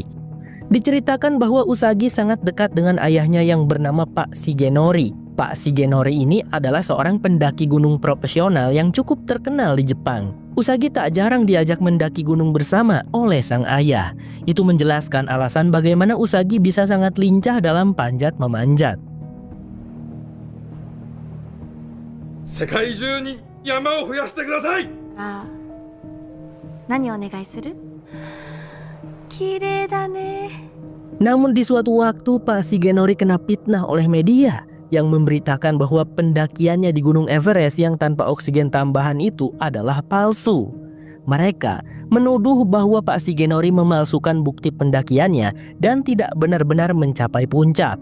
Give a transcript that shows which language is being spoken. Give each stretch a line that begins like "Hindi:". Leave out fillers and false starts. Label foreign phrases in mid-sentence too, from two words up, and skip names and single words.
Indonesian: Diceritakan bahwa Usagi sangat dekat dengan ayahnya yang bernama Pak Shigenori. Pak Shigenori ini adalah seorang pendaki gunung profesional yang cukup terkenal di Jepang. Usagi tak jarang diajak mendaki gunung bersama oleh sang ayah. Itu menjelaskan alasan bagaimana Usagi bisa sangat lincah dalam panjat memanjat.
Japanese: 世界中に山を増やしてください。あ、何お願いする？綺麗だね。
Indonesian: Namun di suatu waktu Pak Shigenori kena fitnah oleh media yang memberitakan bahwa pendakiannya di Gunung Everest yang tanpa oksigen tambahan itu adalah palsu. Mereka menuduh bahwa Pak Shigenori memalsukan bukti pendakiannya dan tidak benar-benar mencapai puncak.